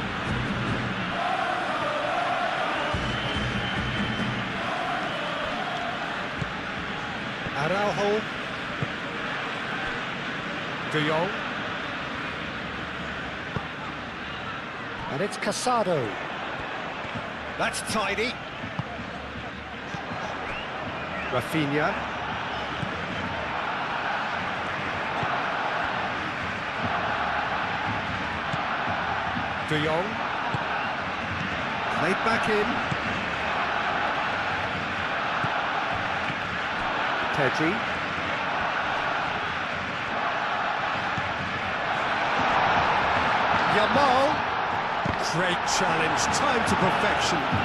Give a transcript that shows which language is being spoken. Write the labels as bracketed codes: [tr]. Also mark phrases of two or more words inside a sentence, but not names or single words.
[en] Araujo. De Jong. And it's Casado. That's tidy. Rafinha. De Jong. Played back in. Pedri. Yamal. Great challenge, time to perfection.